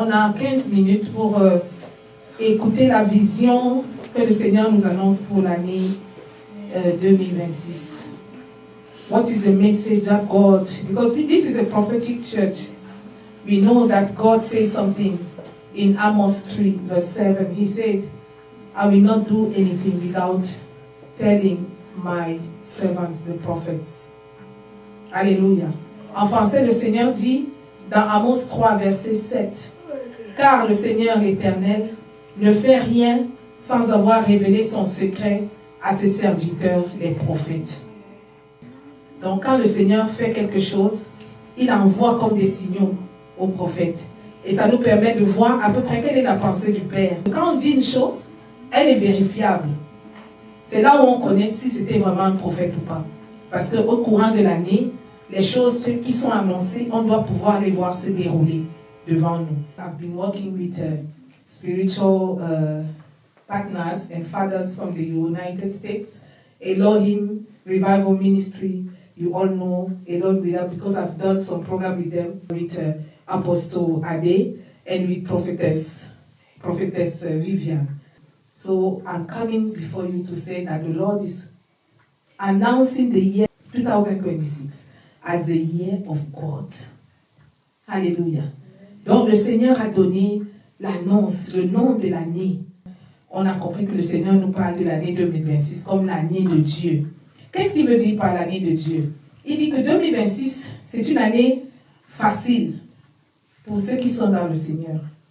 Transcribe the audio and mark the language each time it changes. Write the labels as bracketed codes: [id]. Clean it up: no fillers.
[fr] On a 15 minutes pour écouter la vision que le Seigneur nous annonce pour l'année 2026. [en] What is the message that God, because this is a prophetic church, we know that God says something in Amos 3 verse 7. He said, I will not do anything without telling my servants, the prophets. [fr] Alléluia. En français, le Seigneur dit dans Amos 3 verset 7, car le Seigneur l'Éternel ne fait rien sans avoir révélé son secret à ses serviteurs, les prophètes. Donc quand le Seigneur fait quelque chose, il envoie comme des signaux aux prophètes. Et ça nous permet de voir à peu près quelle est la pensée du Père. Quand on dit une chose, elle est vérifiable. C'est là où on connaît si c'était vraiment un prophète ou pas. Parce qu'au courant de l'année, les choses qui sont annoncées, on doit pouvoir les voir se dérouler devant nous. [en] I've been working with spiritual partners and fathers from the United States, Elohim Revival Ministry. You all know Elohim because I've done some program with them, with Apostle Ade and with Prophetess Vivian. So I'm coming before you to say that the Lord is announcing the year 2026 as the year of God. [fr] Alléluia. Donc le Seigneur a donné l'annonce, le nom de l'année. On a compris que le Seigneur nous parle de l'année 2026 comme l'année de Dieu. Qu'est-ce qu'il veut dire par l'année de Dieu? Il dit que 2026, c'est une année facile pour ceux qui sont dans le Seigneur.